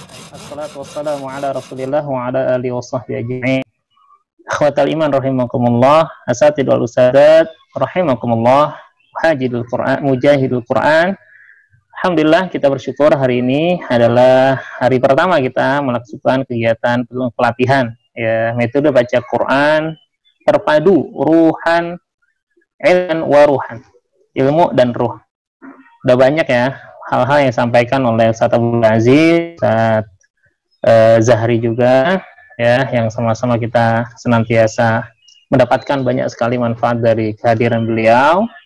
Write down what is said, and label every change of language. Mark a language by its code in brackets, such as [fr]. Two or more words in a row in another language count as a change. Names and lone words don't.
[ar] الصلاة والسلام على رسول الله وعلى آله وصحبه أجمعين. أخوات الإيمان رحمكم الله، أساتيذ والأستاذات رحمكم الله، حاجد القرآن، مجاهد القرآن. Alhamdulillah, [id] kita bersyukur hari ini adalah hari pertama kita melakukan kegiatan pelatihan ya, metode baca Quran terpadu ruhan, [ar] علما وروحا, [id] ilmu dan ruh. Udah banyak ya hal-hal yang disampaikan oleh Ustaz Abdul Aziz, Ustaz Zahri juga ya, yang sama-sama kita senantiasa mendapatkan banyak sekali manfaat dari kehadiran beliau.